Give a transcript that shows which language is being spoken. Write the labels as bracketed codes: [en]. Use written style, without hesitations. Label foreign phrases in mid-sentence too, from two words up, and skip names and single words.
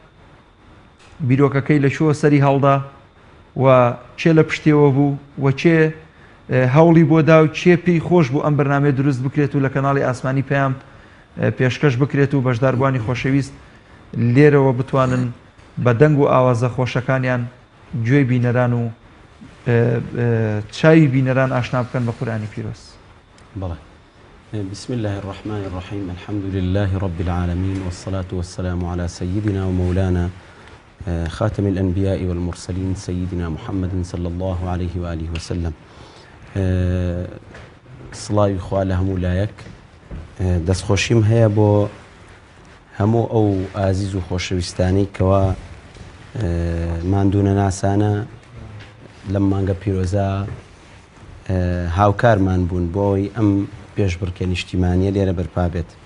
[ckb] بیرۆکەکەی لە شووە سەری هەڵدا و چێ لە پشتێوە بوو و چێ هەوڵی بۆ دا و چێ پێی خۆش بوو ئەم بەرنامەیە دروست بکرێت و لە کەناڵی ئاسمانی پەیام پێشکەش بکرێت و بەشداربوانی خۆشەویست لێرەوە بتوانن بە دەنگ و ئاوازە خۆشەکانیان گوێی بینەران و چاوی بینەران ئاشنا بکەن بە قورئانی پیرۆز. بەڵێ. [ar] بسم الله الرحمن الرحيم الحمد لله رب العالمين والصلاة والسلام على سيدنا ومولانا خاتم الأنبياء والمرسلين سيدنا محمد صلى الله عليه وآله وسلم [ckb] صلاة إخوة همو لايك دەست خۆشیم هەیە بۆ هەموو ئەو ئازیز و خۆشەویستانی کەوا ماندوونە ناسانە لەم مانگە پیرۆزە هاوکارمان بوون بۆی ئەم پێشبڕکێ نیشتیمانیە لێرە بەرپا بێت.